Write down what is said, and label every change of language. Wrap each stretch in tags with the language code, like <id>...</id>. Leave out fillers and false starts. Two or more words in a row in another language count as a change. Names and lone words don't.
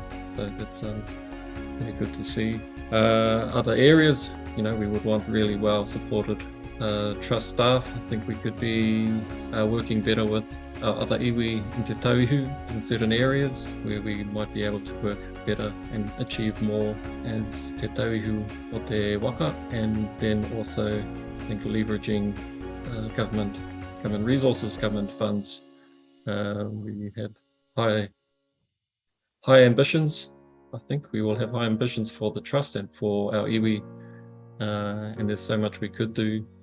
<en>So that's really good to see. Other areas, we would want really well supported trust staff. I think we could be working better with other iwi in Te Tauihu in certain areas where we might be able to work better and achieve more as Te Tauihu o te waka, and then also I think leveraging government resources, government funds. We have high ambitions. I think we will have high ambitions for the trust and for our iwi, and there's so much we could do.</en>